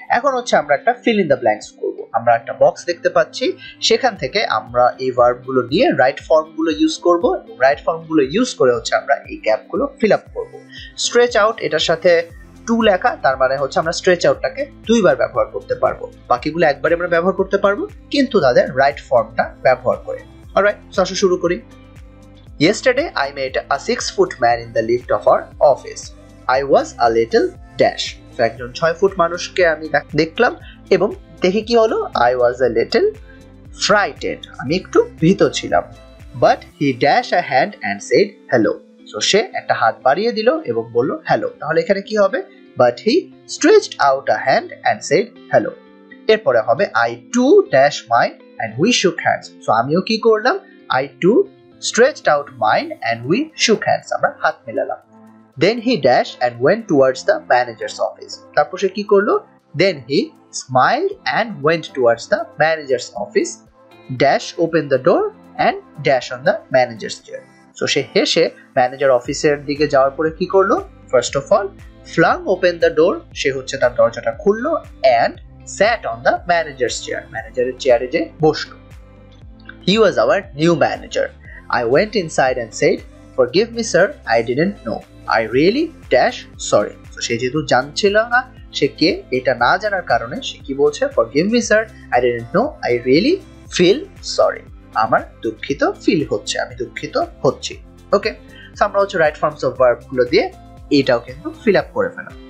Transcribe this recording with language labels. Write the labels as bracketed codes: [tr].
[bn] এখন হচ্ছে আমরা একটা ফিল ইন দ্য ব্ল্যাঙ্কস করব। আমরা একটা বক্স দেখতে পাচ্ছি, সেখান থেকে আমরা এই ভার্বগুলো নিয়ে রাইট ফর্মগুলো ইউজ করব, এবং রাইট ফর্মগুলো ইউজ করে হচ্ছে আমরা এই গ্যাপগুলো ফিল আপ করব। স্ট্রেচ আউট এটার সাথে টু লেখা, তার মানে হচ্ছে আমরা স্ট্রেচ আউটটাকে দুইবার ব্যবহার করতে পারবো, বাকিগুলো একবারে আমরা ব্যবহার করতে পারবো কিন্তু তাদের রাইট ফর্মটা ব্যবহার করে। অলরাইট, সো শুরু করি। [en] Yesterday I met a 6-foot man in the lift of our office. I was a little dash. [bn] So একজন 6 ফুট মানুষকে আমি দেখলাম এবং দেখে কি হলো, [en] I was a little frightened. [bn] আমি একটু ভীত ছিলাম। [en] But he dashed a hand and said hello. [bn] So সে একটা হাত বাড়িয়ে দিল এবং বলল hello. তাহলে এখানে কি হবে? [en] But he stretched out a hand and said hello. [bn] এরপরে হবে [en] I too dash mine and we shook hands. [bn] So আমিও কি করলাম? [en] I too stretched out mine and we shook hands. [bn] আমরা হাত মেলালাম। [en] Then he dashed and went towards the manager's office. [bn] তারপর সে কি করলো? [en] Then he smiled and went towards the manager's office. Dash opened the door and dash on the manager's chair. [bn] So সে হেসে manager অফিসের দিকে যাওয়ার পরে কি করলো? [en] First of all, flung open the door. [bn] সে হচ্ছে তার দরজাটা খুললো [en] and sat on the manager's chair. [bn] ম্যানেজারের চেয়ারে যে বসলো। [en] He was our new manager. I went inside and said, "Forgive me, sir. I didn't know. I really dash sorry." [bn] So সে যেহেতু জানছিল না সে কে, এটা না জানার কারণে সে কি বলছে? [en] Forgive me, sir. I didn't know. I really feel sorry. [bn] আমার দুঃখিত ফিল হচ্ছে, আমি দুঃখিত হচ্ছি। ওকে, সো আমরা হচ্ছে রাইট ফর্মস অফ ভার্ব গুলো দিয়ে এটাও কিন্তু ফিল আপ করে ফেলাম।